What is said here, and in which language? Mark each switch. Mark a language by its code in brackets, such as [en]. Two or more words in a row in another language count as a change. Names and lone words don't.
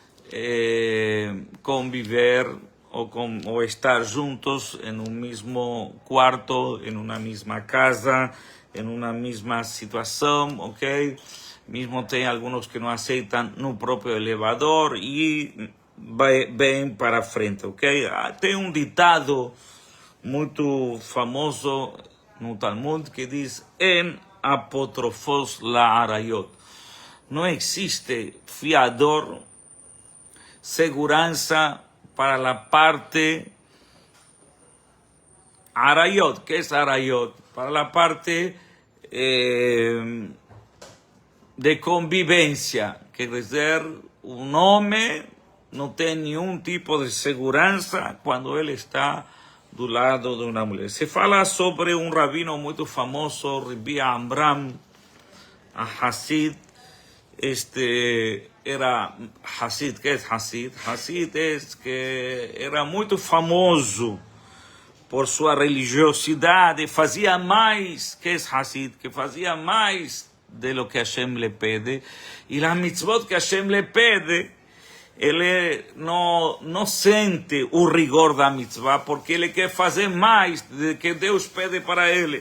[pt] conviver ou estar juntos em um mesmo quarto, em uma mesma casa, em uma mesma situação, Mesmo tem alguns que não aceitam no próprio elevador e vêm para frente, ok? Tem um ditado muito famoso no Talmud que diz: [he] En apotrofos la arayot. [pt] Não existe fiador, segurança para a parte arayot. [es] ¿Qué es arayot? Para la parte de convivência. [pt] Quer dizer, um homem não tem nenhum tipo de segurança quando ele está do lado de uma mulher. Se fala sobre um rabino muito famoso, Rabbi Amram Hassid. [es] Era Hassid. ¿Qué es Hassid? [pt] Hassid [es] es que [pt] era muito famoso por sua religiosidade, fazia mais, que é Hassid, que fazia mais [es] de lo que [pt] Hashem le pede, e as mitzvot que Hashem le pede, ele não sente o rigor da mitzvah, porque ele quer fazer mais do que Deus pede para ele.